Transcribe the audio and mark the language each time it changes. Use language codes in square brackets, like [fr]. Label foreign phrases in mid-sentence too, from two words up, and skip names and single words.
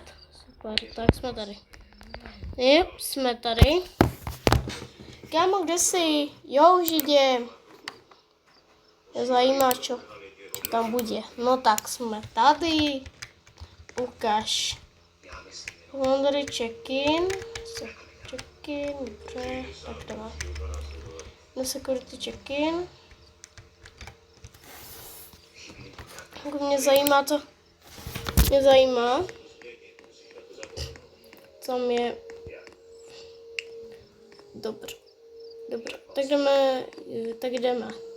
[cs] Super, tak jsme tady. Jep, jsme tady. Kámo, kde jsi? Jo, už jdem. Mě zajímá, čo tam bude. No tak jsme tady. Ukáž. Mám tady check-in. Check-in, dobře, tak jdeme. Na security check-in. Mě zajímá to. Mě zajímá. Tam je. Dobře. Tak jdeme.